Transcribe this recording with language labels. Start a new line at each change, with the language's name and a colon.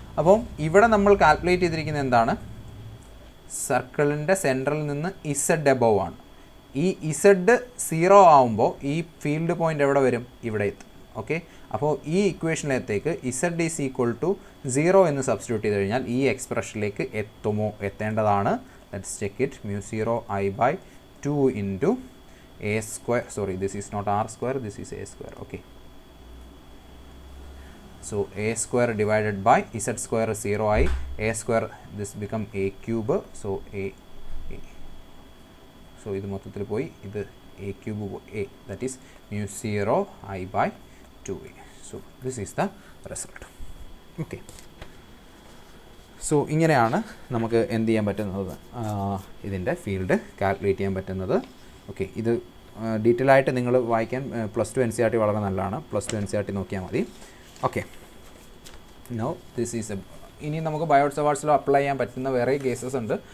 Malayalam: അപ്പോൾ ഇവിടെ നമ്മൾ കാൽക്കുലേറ്റ് ചെയ്തിരിക്കുന്നത് എന്താണ്, സർക്കിളിൻ്റെ സെൻറ്ററിൽ നിന്ന് ഇസഡ് എബവ് ആണ്. ഈ ഇസഡ് 0 ആവുമ്പോൾ ഈ ഫീൽഡ് പോയിൻ്റ് എവിടെ വരും, ഇവിടെ എത്തും. ഓക്കെ, അപ്പോൾ ഈ ഇക്വേഷനിലേക്ക് ഇസഡ് ഈസ് ഈക്വൽ ടു 0 എന്ന് സബ്സ്റ്റിറ്റ്യൂട്ട് ചെയ്ത് കഴിഞ്ഞാൽ ഈ എക്സ്പ്രഷനിലേക്ക് എത്തേണ്ടതാണ്.
English: Let's check it. μ0I/2 into a square, sorry this is not r square, this is a square. Okay, so a square divided by z square 0I, a square this become a cube, so so
Malayalam: ഇത് മൊത്തത്തിൽ പോയി, ഇത്
English: a cube a, that is μ0I/2a. so this is the result.
Malayalam: Okay, so ഇങ്ങനെയാണ് നമുക്ക് എന്ത് ചെയ്യാൻ പറ്റുന്നത്, ഇതിൻ്റെ ഫീൽഡ് കാൽക്കുലേറ്റ് ചെയ്യാൻ പറ്റുന്നത്. ഓക്കെ, ഇത് ഡീറ്റെയിൽ ആയിട്ട് നിങ്ങൾ വായിക്കാൻ +2 NCERT വളരെ നല്ലതാണ്. +2 NCERT നോക്കിയാൽ മതി. ഓക്കെ, നോ ദിസ് ഈസ് ഇനി നമുക്ക് ബയോട്ട് സവാർട്ട്സ് ലോ അപ്ലൈ ചെയ്യാൻ പറ്റുന്ന വേറെ കേസസ് ഉണ്ട്.